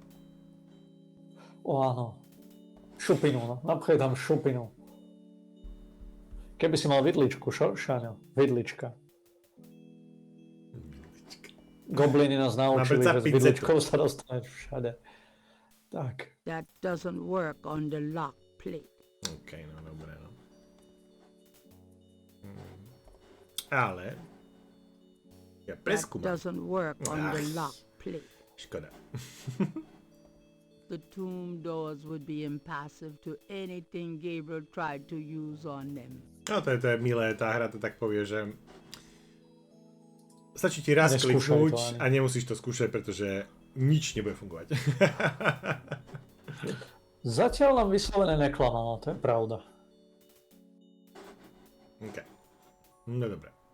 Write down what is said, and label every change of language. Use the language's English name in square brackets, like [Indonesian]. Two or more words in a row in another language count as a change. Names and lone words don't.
[Slovak] Áno. Šupinu, no. Napchaj tam šupinu. Keby si mal vidličku, Šaňo? Vidlička. Gobliny nás naučili, že s vidličkou sa dostaneš všade. Tak. [English] That doesn't work on the lock plate. [Slovak] OK, no dobré, no. Ale... Ja preskúmam. [English] That doesn't work on the lock plate. [Slovak] Škoda. [English] The tomb doors would be impassive to anything Gabriel tried to use on them. [Slovak] No to je milé, tá hra to tak povie, že stačí ti raz kliknúť a nemusíš to skúšať, pretože nič nebude fungovať. Zatiaľ nám vyslovene neklamala, to je pravda. OK. No dobre.